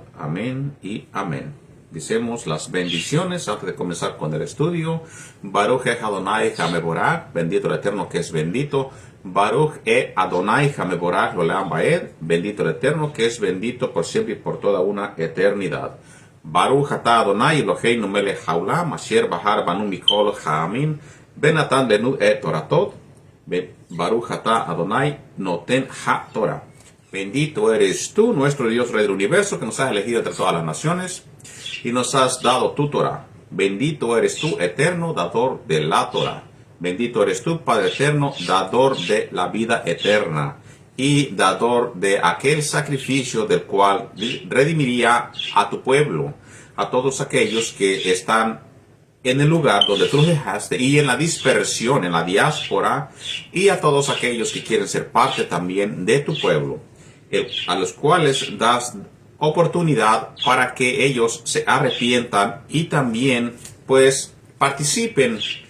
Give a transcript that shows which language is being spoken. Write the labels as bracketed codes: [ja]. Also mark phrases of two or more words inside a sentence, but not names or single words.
[es] Amén y amén. Dicemos las bendiciones antes de comenzar con el estudio. [he] ברוך אדוני המבורך, [es] bendito el Eterno que es bendito. [he] ברוך אדוני המבורך לעולם ועד, [es] bendito el Eterno que es bendito por siempre y por toda una eternidad. [he] ברוך אתה אדוני אלוהינו מלך העולם אשר בחר בנו מכל העמים ונתן לנו את תורתו. ברוך אתה אדוני נותן התורה. [es] Bendito eres tú, nuestro Dios Rey del Universo, que nos has elegido entre todas las naciones y nos has dado tu Torah. Bendito eres tú, eterno, dador de la Torah. Bendito eres tú, Padre eterno, dador de la vida eterna y dador de aquel sacrificio del cual redimiría a tu pueblo, a todos aquellos que están en el lugar donde tú los dejaste y en la dispersión, en la diáspora, y a todos aquellos que quieren ser parte también de tu pueblo, a los cuales das oportunidad para que ellos se arrepientan y también pues participen